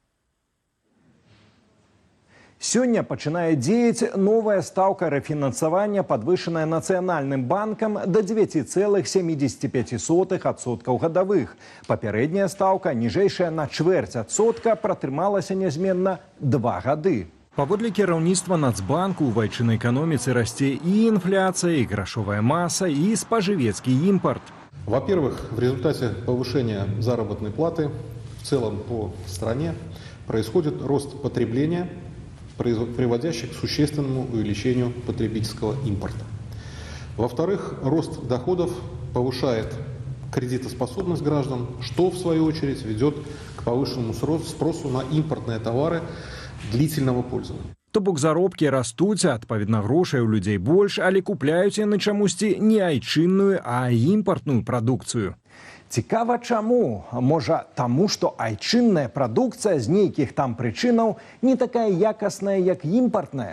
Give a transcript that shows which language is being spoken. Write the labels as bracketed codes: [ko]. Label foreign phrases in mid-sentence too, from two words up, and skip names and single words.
[be] Сёння пачынае дзеяць новая стаўка рэфінансавання, падвышаная Нацыянальным банкам да 9,75% гадавых. Папярэдняя стаўка, ніжэйшая на 0,25%, пратрымалася нязменна 2 гады. Паводле кіраўніцтва Нацбанку ў вайчыннай эканоміцы расце і інфляцыя, і грашовая маса, і спажывецкі імпарт. [ru] Во-первых, в результате повышения заработной платы в целом по стране происходит рост потребления, приводящий к существенному увеличению потребительского импорта. Во-вторых, рост доходов повышает кредитоспособность граждан, что в свою очередь ведет к повышенному спросу на импортные товары длительного пользования. [be] То бок заробкі растуць, адпаведна грошай у людзей больш, але купляюць яны чамусьці не айчынную, а імпартную прадукцыю. Цікава чаму? Можа, таму, што айчынная прадукцыя з нейкіх там прычынаў не такая якасная, як імпартная?